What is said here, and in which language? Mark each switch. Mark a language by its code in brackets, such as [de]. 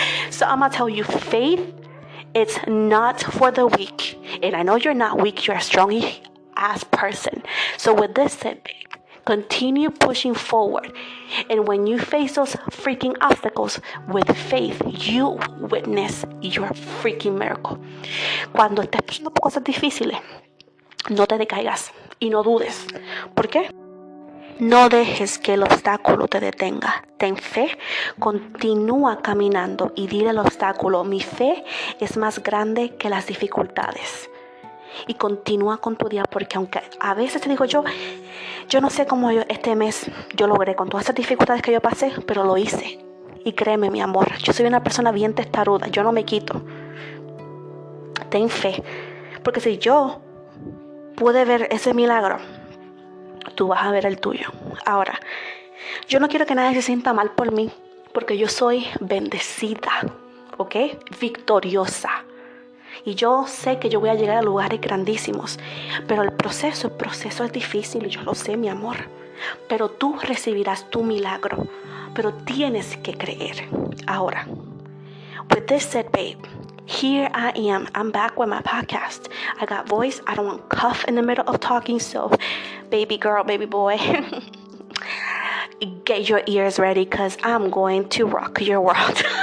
[en] So I'm going to tell you, faith, it's not for the weak. And I know you're not weak. You're a strong ass person. So with this said, babe, continue pushing forward. And when you face those freaking obstacles with faith, you witness your freaking miracle. [es] Cuando estés pasando por cosas difíciles, no te decaigas y no dudes. ¿Por qué? No dejes que el obstáculo te detenga. Ten fe, continúa caminando y dile al obstáculo, mi fe es más grande que las dificultades. Y continúa con tu día, porque aunque a veces te digo yo no sé cómo este mes yo logré con todas esas dificultades que yo pasé, pero lo hice. Y créeme, mi amor, yo soy una persona bien testaruda, yo no me quito. Ten fe, porque si yo pude ver ese milagro, tú vas a ver el tuyo. Ahora, yo no quiero que nadie se sienta mal por mí, porque yo soy bendecida, ¿ok? Victoriosa. Y yo sé que yo voy a llegar a lugares grandísimos, pero el proceso es difícil, y yo lo sé, mi amor. Pero tú recibirás tu milagro, pero tienes que creer. Ahora, [en] with this said, babe, here I am. I'm back with my podcast. I got voice. I don't want cough in the middle of talking. So, baby girl, baby boy, get your ears ready, because I'm going to rock your world.